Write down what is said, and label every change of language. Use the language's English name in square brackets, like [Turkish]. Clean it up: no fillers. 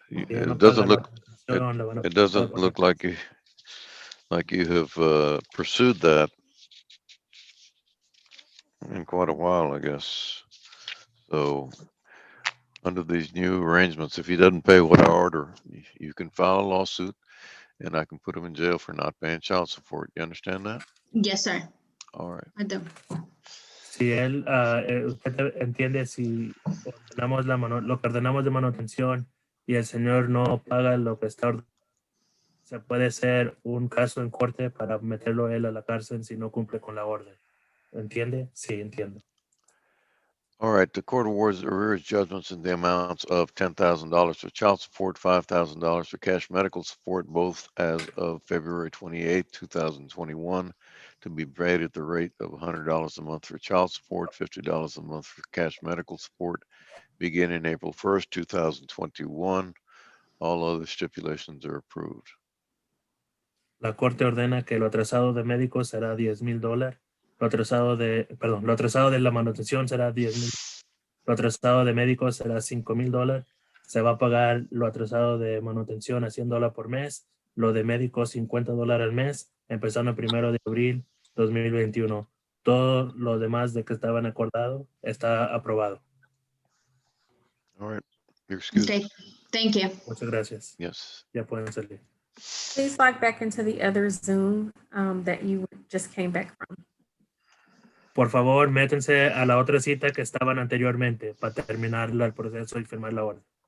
[English] It doesn't look like you have pursued that in quite a while, I guess. So under these new arrangements, if he doesn't pay what I order, you can file a lawsuit and I can put him in jail for not paying child support. You understand that? Yes, sir. All right. I do. [Spanish] Si usted entiende, si ordenamos lo que ordenamos de manutención y el señor no paga lo que está ordenando, se puede hacer un caso en corte para meterlo él a la cárcel si no cumple con la orden. ¿Entiende? Sí, entiendo. [English] All right, the court awards arrears judgments in the amounts of $10,000 for child support, $5,000 for cash medical support, both as of February 28, 2021, to be paid at the rate of $100 a month for child support, $50 a month for cash medical support, beginning April 1st, 2021. All other stipulations are approved. [Spanish] La corte ordena que lo atrasado de médicos será $10,000. Lo atrasado de la manutención será $10,000. Lo atrasado de médicos será $5,000. Se va a pagar lo atrasado de manutención a $100 por mes. Lo de médicos $50 al mes, empezando el 1 de abril 2021. Todo lo demás de que estaban acordado está aprobado. [English] All right. You're excused. Okay, thank you. [Spanish] Muchas gracias. [English] Yes. [Spanish] Ya pueden salir. [English] Please log back into the other Zoom that you just came back from. [Spanish] Por favor, métanse a la otra cita que estaban anteriormente para terminar el proceso y firmar la orden.